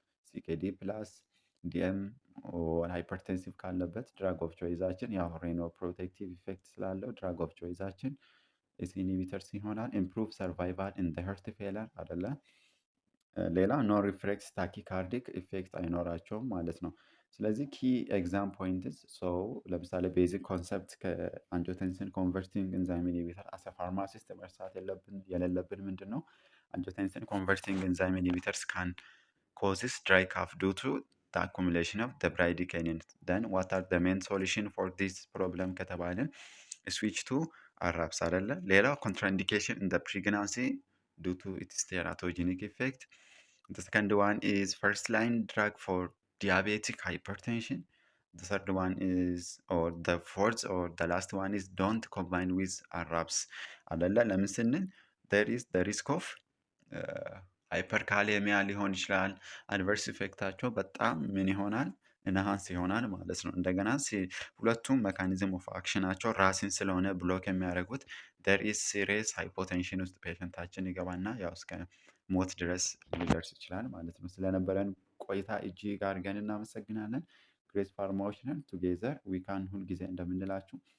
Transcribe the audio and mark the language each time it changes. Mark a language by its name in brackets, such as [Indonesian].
[Amharic] ሲኬዲ ፕላስ ዲኤም ሃይፐርቴንሲቭ ካለበት ድራግ ኦፍ ቾይዛችን ያው ሬኖ ፕሮቴክቲቭ ኢፌክት ስላለው ድራግ ኦፍ ቾይዛችን ኤሲ ኢንሂቢተርስ ይሆናል። [English] ኢምፕሩቭ ሰርቫይቫል ኢን ዘ ሄርት ፌለር [Amharic] አደለ። ሌላ ኖን ሪፍሌክስ ታኪካርዲክ ኢፌክት አይኖራቸውም ማለት ነው። ስለዚህ ኪ ኤግዛም ፖይንትስ ለምሳሌ ቤዚክ ኮንሰፕት ከአንጆቴንሲን ኮንቨርቲንግ ኤንዛይም ኢንሂቢተር አስ ፋርማሲስት መርሳት የሌለብን ምንድን ነው? [English] አንጆቴንሲን ኮንቨርቲንግ ኤንዛይም ኢንሂቢተርስ ካን causes dry cough due to the accumulation of the bradykinin. Then what are the main solution for this problem [Amharic] ከተባልን [English] switch to አራብስ [Amharic] አይደለ። ሌላው [English] contraindication in the pregnancy due to its teratogenic effect. The second one is first line drug for diabetic hypertension. The third one is or the fourth or the last one is don't combine with ARABs [Amharic] አይደለ። ለምን ስንል [English] there is the risk of [Amharic] ሃይፐርካሌሚያ ሊሆን ይችላል። አድቨርስ ኢፌክታቸው በጣም ምን ይሆናል ኢንሃንስ ይሆናል ማለት ነው። እንደገና ሁለቱም ሜካኒዝም ኦፍ አክሽናቸው ራስን ስለሆነ ብሎክ የሚያደርጉት [English] there is serious hypotension [Amharic] ውስጥ ፔሸንታችን ይገባና ያው እስከ ሞት ድረስ ሊደርስ ይችላል ማለት ነው። ስለነበረን ቆይታ እጅግ አድርገን እናመሰግናለን። ግሬስ ፋርማዎች ነን [English] ቱጌዘር ዊ ካን [Amharic] ሁልጊዜ እንደምንላችሁ